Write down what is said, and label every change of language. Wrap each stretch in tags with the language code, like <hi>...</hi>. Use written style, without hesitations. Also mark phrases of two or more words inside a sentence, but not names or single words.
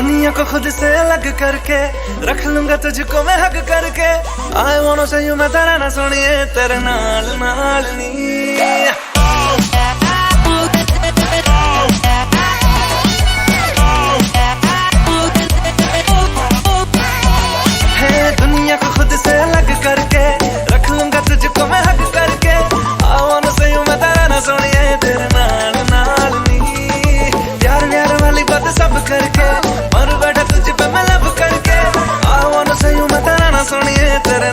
<hi>दुनिया को खुद से अलग करके रख लूंगा तुझको मैं हक करके</hi> <en>I want say you</en> <hi>मैं तेरा ना सुनिए</hi> <pa>ਤੇਰੇ ਨਾਲ ਨਾਲ ਨੀ</pa> <hi>दुनिया को खुद से अलग करके रख लूंगा तुझको मैं हक करके</hi> <en>I wanna say you</en> <hi>मैं तेरा ना सुनिए</hi> <pa>ਤੇਰੇ ਨਾਲ ਨਾਲ ਨੀ</pa> <hi>प्यार प्यार वाली बात सब करके मर बैठा तुझ पे मैं लब करके</hi> <en>I wanna say you</en> <hi>मैं तेरा ना सुनिए तेरे</hi>